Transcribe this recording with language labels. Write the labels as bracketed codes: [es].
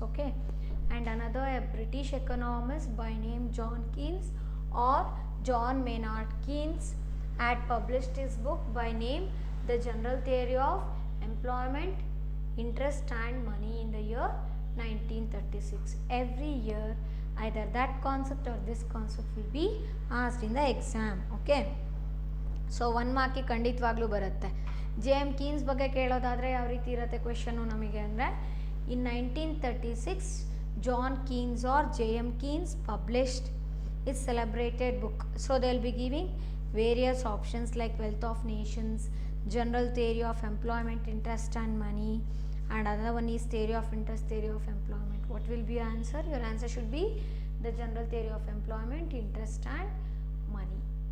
[en] Okay, and another, a British economist by name John Keynes or John Maynard Keynes, had published his book by name The General Theory of Employment, Interest and Money in the year 1936. Every year either that concept or this concept will be asked in the exam. [kn] Okay, so 1 ಮಾರ್ಕಿಗೆ ಖಂಡಿತವಾಗ್ಲೂ ಬರುತ್ತೆ. J M Keynes ಬಗ್ಗೆ ಕೇಳೋದಾದರೆ ಯಾವ ರೀತಿ ಇರುತ್ತೆ question ನಮಗೆ ಅಂದರೆ, [en] In 1936 John Keynes or J.M. Keynes published his celebrated book. So they will be giving various options like wealth of nations, general theory of employment, interest and money, and another one is theory of interest, theory of employment. What will be your answer? Your answer should be the general theory of employment, interest and money.